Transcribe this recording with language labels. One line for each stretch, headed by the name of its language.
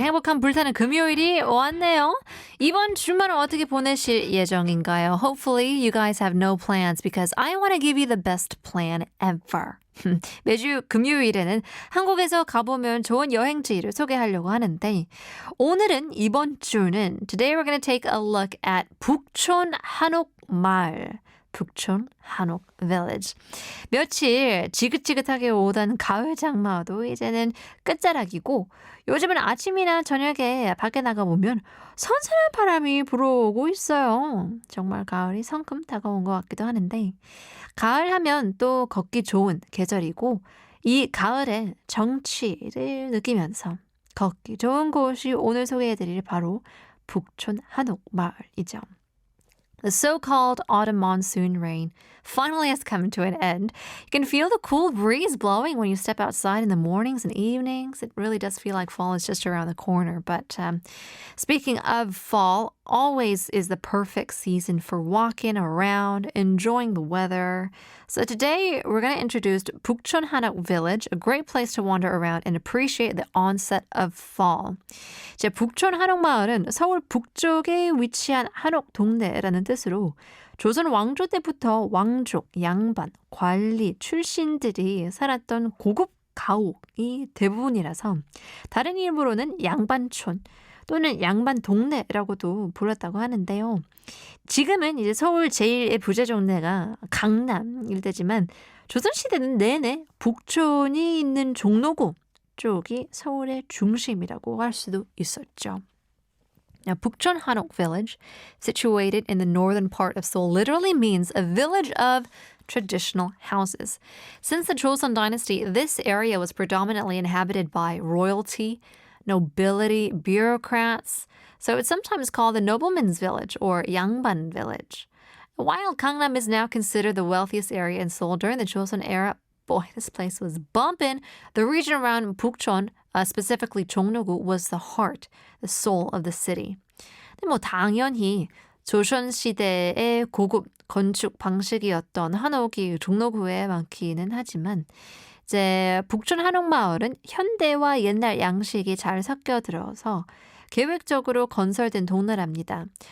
Korean: 행복한 불타는 금요일이 왔네요. 이번 주말은 어떻게 보내실 예정인가요?
English: Hopefully you guys have no plans because I want to give you the best plan ever.
Korean: 매주 금요일에는 한국에서 가보면 좋은 여행지를 소개하려고 하는데 오늘은 이번 주는
English: Today we're going to take a look at
Korean: 북촌 한옥마을. 북촌 한옥 Village. 며칠 지긋지긋하게 오던 가을 장마도 이제는 끝자락이고 요즘은 아침이나 저녁에 밖에 나가보면 선선한 바람이 불어오고 있어요. 정말 가을이 성큼 다가온 것 같기도 하는데 가을 하면 또 걷기 좋은 계절이고 이 가을의 정취를 느끼면서 걷기 좋은 곳이 오늘 소개해드릴 바로 북촌 한옥 마을이죠.
English: The so-called autumn monsoon rain finally has come to an end. You can feel the cool breeze blowing when you step outside in the mornings and evenings. It really does feel like fall is just around the corner. But speaking of fall, always is the perfect season for walking around, enjoying the weather. So today we're going to introduce Bukchon Hanok Village, a great place to wander around and appreciate the onset of fall.
Korean: 이제 북촌 한옥마을은 서울 북쪽에 위치한 한옥 동네라는 뜻으로 조선 왕조 때부터 왕족, 양반, 관리, 출신들이 살았던 고급 가옥이 대부분이라서 다른 이름으로는 양반촌 또는 양반 동네라고도 불렀다고 하는데요. 지금은 이제 서울 제1의 부자 동네가 강남 일대지만 조선시대는 내내 북촌이 있는 종로구 쪽이 서울의 중심이라고 할 수도 있었죠.
English: Now, Bukchon Hanok Village, situated in the northern part of Seoul, literally means a village of traditional houses. Since the Joseon dynasty, this area was predominantly inhabited by royalty, nobility, bureaucrats. So it's sometimes called the nobleman's village or Yangban village. While Gangnam is now considered the wealthiest area in Seoul during the Joseon era, boy, this place was bumping. The region around Bukchon, specifically 종로구, was the heart, the soul of the city.
Korean: 근데 뭐 당연히 조선시대의 고급 건축 방식이었던 한옥이 종로구에 많기는 하지만 이제 북촌 한옥마을은 현대와 옛날 양식이 잘 섞여 들어서 계획적으로 건설된 동네랍니다.